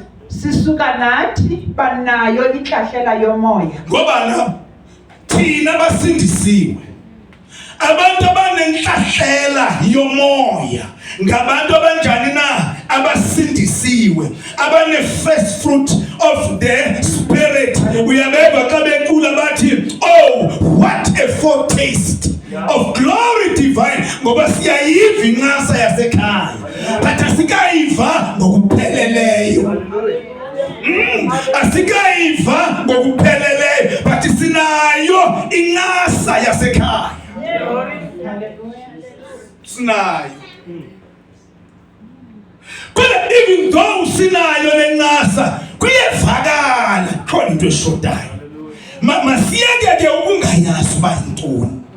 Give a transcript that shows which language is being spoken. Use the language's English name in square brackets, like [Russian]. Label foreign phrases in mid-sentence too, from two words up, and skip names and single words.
[Xhosa] Sisuka nathi banayo inhlahlela yomoya. Ngoba na thina basindisiwe. Abantu abanenhlahlela yomoya ngabantu abanjani na abasindisiwe abane [English] first fruit of the spirit. [Xhosa] Uyabeva xa bekhula bathi [English] oh what a foretaste of glory divine [Xhosa] ngoba siyayiva incasa yasekhaya but asikayiva ngokupheleleyo asikayiva ngokupheleleyo but sinayo incasa yasekhaya sinayo kodwa [English] even though [Xhosa] sinayo lencasa kuyevakala khona into eshodayo masiyeke ke ukungayazi uba yintoni